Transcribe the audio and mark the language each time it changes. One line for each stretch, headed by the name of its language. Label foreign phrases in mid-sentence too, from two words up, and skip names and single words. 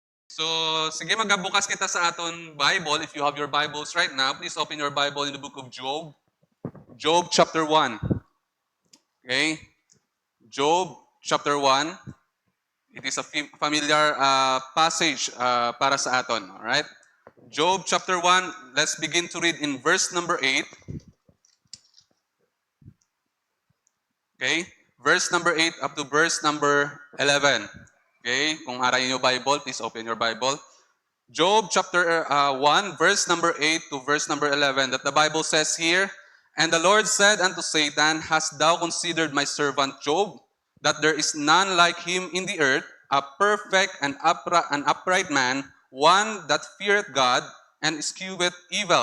Hiligaynon: So, sige magabukas kita sa aton Bible.
English: If you have your Bibles right now, please open your Bible in the book of Job. Job chapter 1. Okay? Job chapter 1. It is a familiar passage
Hiligaynon: para sa aton.
English: Alright? Job chapter 1, let's begin to read in verse number 8. Okay? Verse number 8 up to verse number 11.
Hiligaynon: Okay? Kung arayin yung Bible,
English: please open your Bible. Job chapter 1, verse number 8 to verse number 11, that the Bible says here, "And the Lord said unto Satan, Hast thou considered my servant Job, that there is none like him in the earth, a perfect and upright man, one that feareth God and escheweth evil?